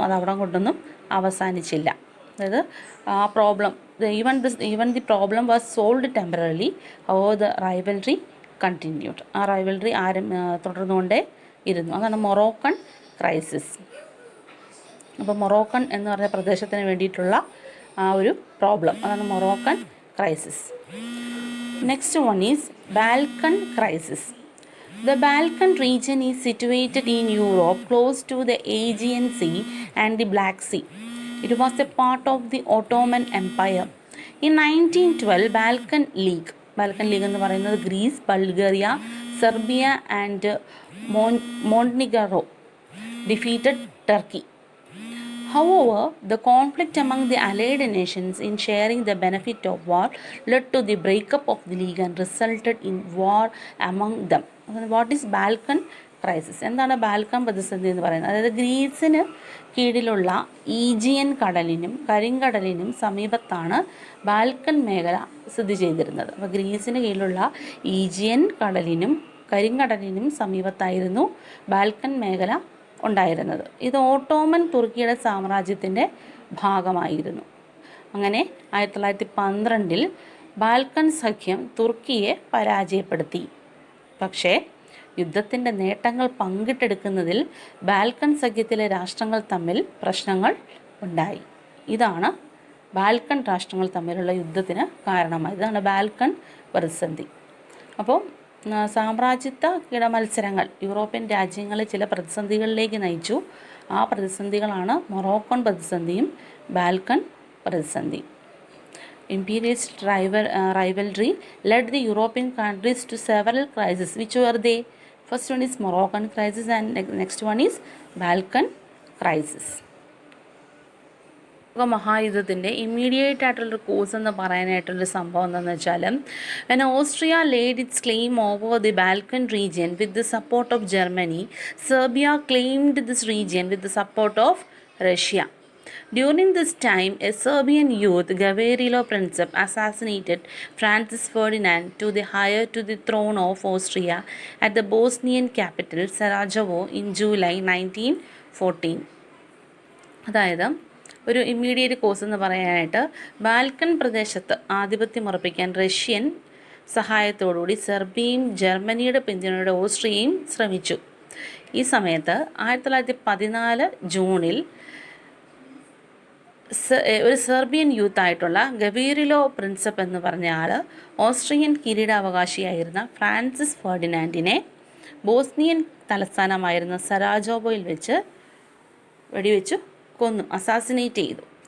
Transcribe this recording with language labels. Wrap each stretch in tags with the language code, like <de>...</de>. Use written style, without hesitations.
<ml>അത് അവിടെ കൊണ്ടൊന്നും അവസാനിച്ചില്ല. അതായത് ആ</ml> <en>Problem even the problem was solved temporarily, how the rivalry continued.</en> <ml>ആ റൈവൽറി തുടർന്നുകൊണ്ടേ ഇരുന്നു. അതാണ് മൊറോക്കൺ ക്രൈസിസ്. അപ്പോൾ മൊറോക്കൺ എന്ന് പറഞ്ഞ പ്രദേശത്തിന് വേണ്ടിയിട്ടുള്ള ആ ഒരു പ്രോബ്ലം, അതാണ് Moroccan crisis.</ml> <en>Next one is Balkan crisis. The Balkan region is situated in Europe close to the Aegean Sea and the Black Sea. It was a part of the Ottoman Empire. In 1912, Balkan League</en> <ml>എന്ന് പറയുന്നത്</ml> <en>Greece, Bulgaria, Serbia and Montenegro defeated Turkey. However, the conflict among the allied nations in sharing the benefit of war led to the breakup of the league and resulted in war among them. What is Balkan crisis?</en> <ml>എന്താണ് Balkan പ്രതിസന്ധി എന്ന് പറയുന്നത്? അതായത് ഗ്രീസിന് കീഴിലുള്ള Aegean കടലിനും കരിങ്കടലിനും സമീപത്താണ് Balkan മേഖല സ്ഥിതി ചെയ്തിരുന്നത്. അപ്പോൾ ഗ്രീസിന് കീഴിലുള്ള ഈജിയൻ കടലിനും കരിങ്കടലിനും സമീപത്തായിരുന്നു ബാൽക്കൺ മേഖല ഉണ്ടായിരുന്നത്. ഇത് ഓട്ടോമൻ തുർക്കിയുടെ സാമ്രാജ്യത്തിൻ്റെ ഭാഗമായിരുന്നു. അങ്ങനെ 1912 ബാൽക്കൺ സഖ്യം തുർക്കിയെ പരാജയപ്പെടുത്തി. പക്ഷേ യുദ്ധത്തിൻ്റെ നേട്ടങ്ങൾ പങ്കിട്ടെടുക്കുന്നതിൽ ബാൽക്കൺ സഖ്യത്തിലെ രാഷ്ട്രങ്ങൾ തമ്മിൽ പ്രശ്നങ്ങൾ ഉണ്ടായി. ഇതാണ് ബാൽക്കൺ രാഷ്ട്രങ്ങൾ തമ്മിലുള്ള യുദ്ധത്തിന് കാരണമായത്. ഇതാണ് ബാൽക്കൺ പ്രതിസന്ധി. അപ്പോൾ സാമ്രാജ്യത്വ കിടമത്സരങ്ങൾ യൂറോപ്യൻ രാജ്യങ്ങളെ ചില പ്രതിസന്ധികളിലേക്ക് നയിച്ചു. ആ പ്രതിസന്ധികളാണ് മൊറോക്കൺ പ്രതിസന്ധിയും ബാൽക്കൺ പ്രതിസന്ധി.</ml> <en>Imperialist rivalry led the European countries to several crises. Which were they? First one is Moroccan crisis and next one is Balkan crisis.</en> <ml>മഹായുദ്ധത്തിൻ്റെ immediate ആയിട്ടുള്ളൊരു കോസ് എന്ന് പറയാനായിട്ടുള്ളൊരു സംഭവം എന്താണെന്ന് വെച്ചാൽ</ml> <en>when Austria laid its claim over the Balkan region with the support of Germany, Serbia claimed this region with the support of Russia. During this time, a Serbian youth, Gavrilo Princip, assassinated Francis Ferdinand to the heir to the throne of Austria at the Bosnian capital Sarajevo in July 1914.</en> <ml>അതായത് ഒരു immediate cos എന്ന് പറയാനായിട്ട് Balkan പ്രദേശത്ത് ആധിപത്യം ഉറപ്പിക്കാൻ Russian സഹായത്തോടുകൂടി സെർബിയയും ജർമ്മനിയുടെ പിന്തുണയോടെ ഓസ്ട്രിയയും ശ്രമിച്ചു. ഈ സമയത്ത് 1914 ജൂണിൽ ഒരു സെർബിയൻ യൂത്തായിട്ടുള്ള ഗവീറിലോ പ്രിൻസപ്പ് എന്ന് പറഞ്ഞ ആൾ ഓസ്ട്രിയൻ കിരീടാവകാശിയായിരുന്ന ഫ്രാൻസിസ് ഫെർഡിനാൻഡിനെ ബോസ്നിയൻ തലസ്ഥാനമായിരുന്ന സരാജോവോയിൽ വെച്ച് വെടിവെച്ചു കൊന്നു, അസാസിനേറ്റ് ചെയ്തു.</ml>